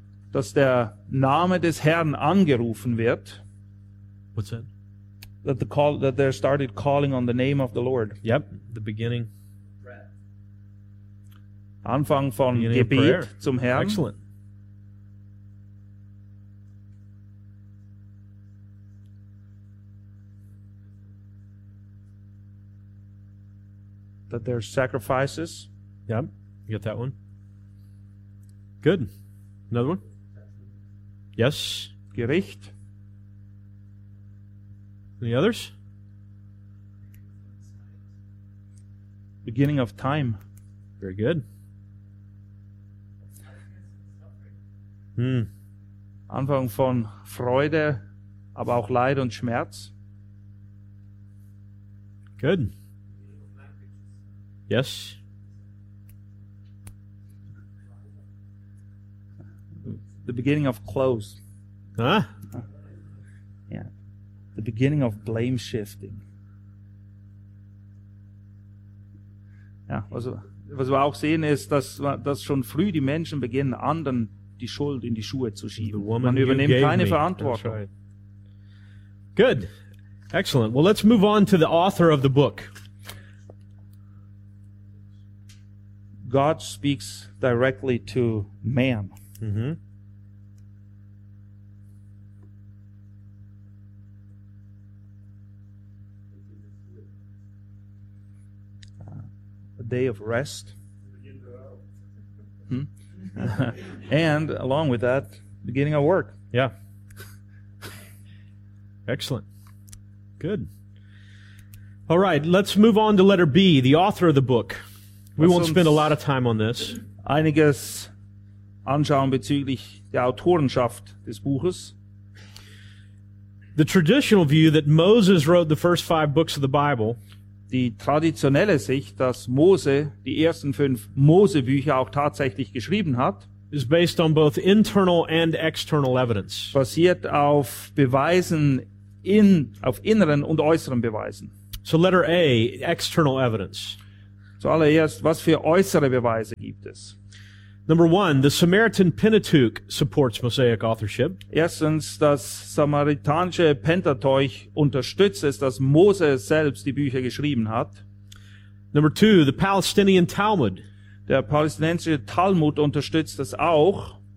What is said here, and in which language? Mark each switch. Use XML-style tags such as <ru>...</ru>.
<de>Dass der Name des Herrn angerufen wird.</de> <en>What's that? That they started calling on the name of the Lord. Yep, the beginning.</en> <de>Anfang von Gebet zum Herrn.</de> <en>Excellent. That there's sacrifices. Yep. You got that one. Good. Another one? Yes.</en> <de>Gericht.</de> <en>Any others? Beginning of time. Very good.</en> <de>Anfang von Freude, aber auch Leid und Schmerz.</de> <en>Good. Yes. The beginning of close. Huh? Yeah. The beginning of blame shifting.</en> <de>Ja, was wir auch sehen ist, dass schon früh die Menschen beginnen, anderen die Schuld in die Schuhe zu schieben. Man übernimmt keine Verantwortung.</de> <en>Good. Excellent. Well, let's move on to the author of the book. God speaks directly to man. Mm-hmm. A day of rest. And along with that, beginning of work. Yeah. Excellent. Good. All right, let's move on to letter B, the author of the book. We won't spend a lot of time on this.</en> <de>Einiges anschauen bezüglich der Autorenschaft des Buches.</de> <en>The traditional view that Moses wrote the first five books of the Bible.</en> <de>Die traditionelle Sicht, dass Mose die ersten fünf Mosebücher auch tatsächlich geschrieben hat,</de> <en>is based on both internal and external evidence.</en> <de>Basiert auf Beweisen auf inneren und äußeren Beweisen.</de> <en>So letter A, external evidence.</en> <de>Zuallererst, was für äußere Beweise gibt es?</de> <en>Number one, the Samaritan Pentateuch supports Mosaic authorship.</en> <de>Erstens, das samaritanische Pentateuch unterstützt es, dass Mose selbst die Bücher geschrieben hat.</de> <en>Number two, the Palestinian Talmud.</en> <de>Der palästinensische Talmud unterstützt das auch.</de>